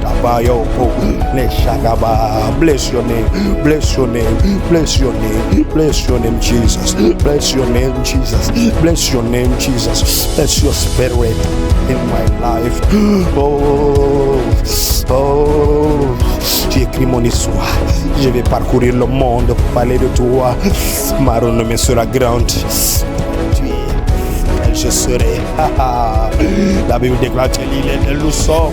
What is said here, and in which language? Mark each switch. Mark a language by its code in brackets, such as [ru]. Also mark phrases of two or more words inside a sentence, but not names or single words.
[en] Mayoko, Neshagaba. Bless your name, bless your name, bless your name, bless your name, Jesus. Bless your name, Jesus. Bless your name, Jesus. Bless your spirit in my life. [fr] J'ai écrit mon histoire. Je vais parcourir le monde pour parler de toi. Ma renommée sera grande. Je serai. La Bible déclare que nous sommes.